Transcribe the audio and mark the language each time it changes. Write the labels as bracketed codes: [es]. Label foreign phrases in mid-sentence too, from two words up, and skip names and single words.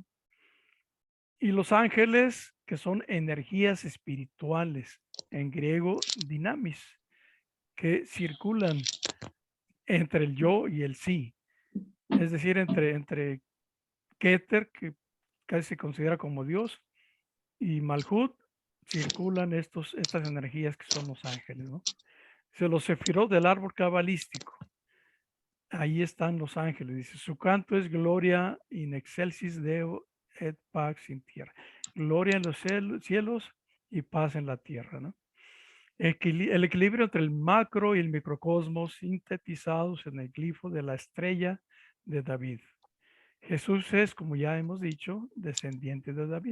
[es] Y los ángeles, que son energías espirituales, en griego dinamis, que circulan entre el yo y el sí, es decir, entre Keter, que casi se considera como Dios, y Malhut, circulan estas energías que son los ángeles, ¿no? Se los sefirot del árbol cabalístico. Ahí están los ángeles. Dice, su canto es [la] gloria in excelsis Deo et pax in tierra. [es] Gloria en los cielos y paz en la tierra, ¿no? El equilibrio entre el macro y el microcosmos sintetizados en el glifo de la estrella de David. Jesús es, como ya hemos dicho, descendiente de David.